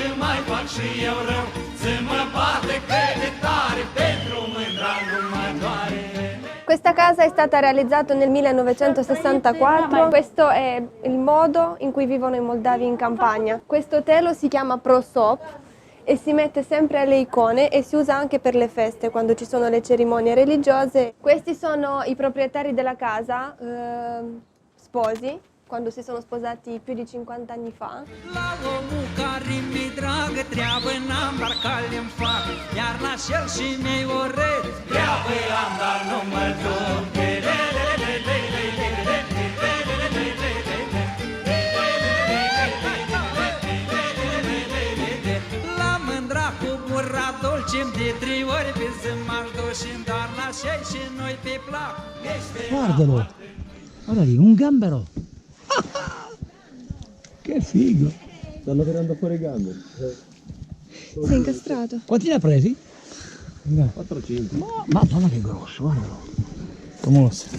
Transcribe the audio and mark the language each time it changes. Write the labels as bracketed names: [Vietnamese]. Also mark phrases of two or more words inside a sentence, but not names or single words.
[Romanian] mai fac și eu rău, să mă bată că de tare pentru mândra nu mă doare. [Italian] Questa casa è stata realizzata nel 1964, questo è il modo in cui vivono i moldavi in campagna. Questo telo si chiama prosop e si mette sempre alle icone e si usa anche per le feste, quando ci sono le cerimonie religiose. Questi sono i proprietari della casa, sposi, quando si sono sposati più di 50 anni fa. [Romanian] La omul care mi-i dragă treabă n-am, dar cale-mi fac, iar la cel și mi-i urât treabă am, dar nu mă duc. La mândra cu gura dulce-mi de 3 ori pe zi m-aș duce, dar la cel și noi pe plac. [Italian] Guardalo, guarda lì, un gambero. Che figo! Stanno tirando fuori i gamberi. Si è incastrato. Quanti ne ha presi? 4-5. Madonna che grosso, guardalo.